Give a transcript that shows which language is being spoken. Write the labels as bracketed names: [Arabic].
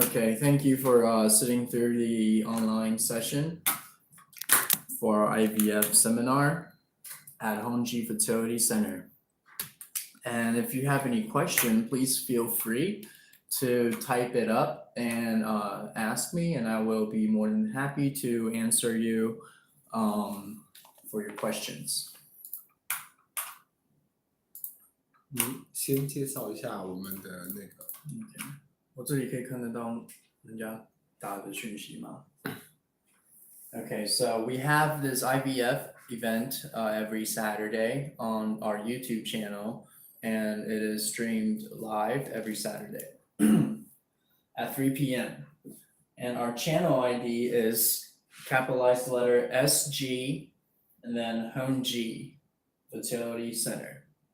[English] Okay, thank you for sitting through the online session for our IVF seminar at Hongji Fertility Center. And if you have any question, please feel free to type it up and ask me, and I will be more than happy to answer you for your questions. [Chinese] 你先介绍一下我们的那个。我这里可以看得到人家打的讯息吗？ [English] Okay, so we have this IVF event every Saturday on our YouTube channel, and it is streamed live every Saturday at 3 p.m. And our channel ID is capitalized letter SG and then Hongji Fertility Center.